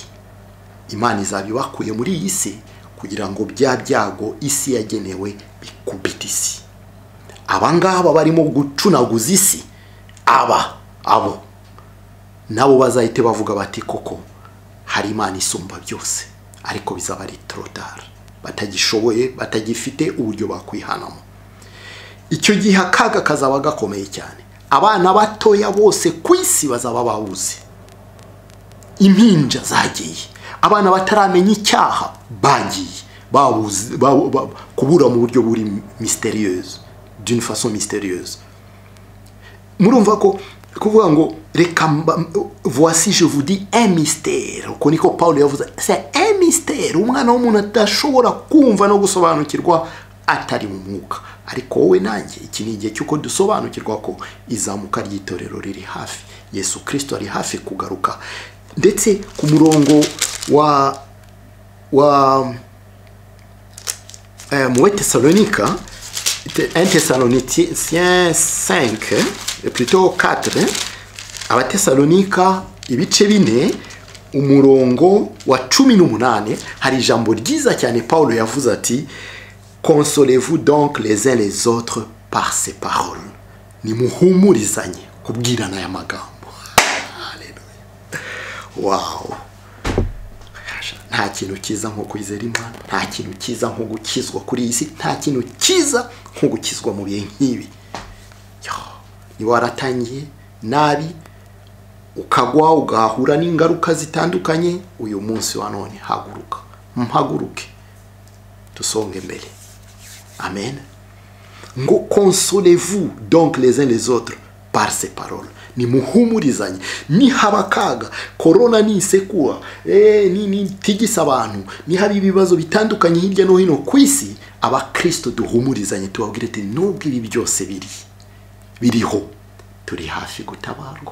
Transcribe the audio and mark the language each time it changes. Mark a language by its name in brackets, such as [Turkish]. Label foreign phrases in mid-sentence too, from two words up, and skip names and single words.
[Kinyarwanda] Imana izabibakuye muri iyi si kugira ngo bya byago isi yagenewe bikubita isi. Abangaba barimo gucunaguza isi, abo nabo bazahite bavuga bati koko hari Imana isumba byose, ariko bizaba ari [French] trop tard, [Kinyarwanda] batagishoboye, batagifite uburyo bakwihanamo. Icyo gihe akaga kazaba gakomeye cyane. Abana batoya bose ku isi bazaba babuze, impinja zagiye, abana bataramenya icyaha bagiye, babuze, kubura mu buryo buri [French] mystérieuse, d'une façon mystérieuse. [Kinyarwanda] Murumva ko kuvuga ngo reka, [French] voici je vous dis un mystère, [Kinyarwanda] uko niko Paulo yavuze, [French] c'est un mystère. [Kinyarwanda] Umwana w'umuntu atashobora kumva no gusobanukirwa atari mu mwuka. Ariko wowe nanjye, iki ni igihe cy'uko dusobanukirwa ko izamuka ry'itorero riri hafi, Yesu Kristo ari hafi kugaruka. Ndetse ku murongo mu Thessalonica, 1 Thessaloniciens 5, plutôt 4, Abathessalonika ibice 4, umurongo wa 18, hari ijambo ryiza cyane Paulo yavuze ati, [French] consolez-vous donc les uns les autres par ces paroles. [Kinyarwanda] Nimuhumurizanye kubwirana aya magambo. Haleluya. Wow. Nta kintu kiza nko kwizera Imana, nta kintu kiza nko gukizwa kuri iyi si, nta kintu kiza nko gukizwa mu bihe nk'ibi. Ni waratangiye nabi, ukagwa, ugahura n'ingaruka zitandukanye, uyu munsi wa none haguruka, mpaguruke, tusonge mbere. Amen. Ngo [French] consolez-vous donc les uns les autres par ces paroles. [Kinyarwanda] Ni muhumurizanye. Ni habakaga, corona ni sekura, ni tigisa abantu, ni habi ibibazo bitandukanye hirya no hino ku isi, abakristo duhumurizanye, tubabwire ati nubwo ibi byose biriho, turi hafi gutabarwa.